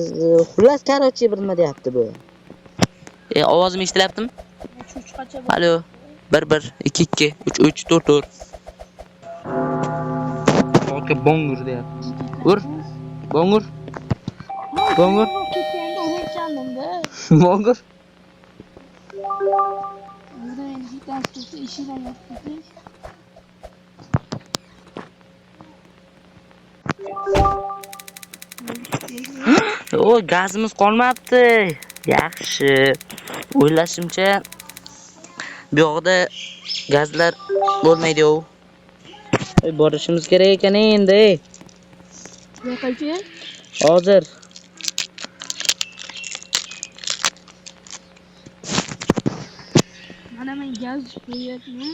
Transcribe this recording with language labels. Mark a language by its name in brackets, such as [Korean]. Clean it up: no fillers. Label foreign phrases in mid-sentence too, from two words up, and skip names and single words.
[Uzbek] Xullas, qarochi bir nima deyapti bu. Ovozim eshitilyaptimi? Alo. 1 2 2 3 3 4 4. Oka bongur deyapti. Ur. Bongur. Bongur. Bongur. [Turkish] Burada ilgi dersi işiyle yaptık. [Uzbek] O gazimiz qolmabdi. Yaxshi. O'ylashimcha bu yoqda gazlar bo'lmaydi-ku. Borishimiz kerak ekan endi. Yo'qolchi? Hozir. Mana men gaz qo'yapman.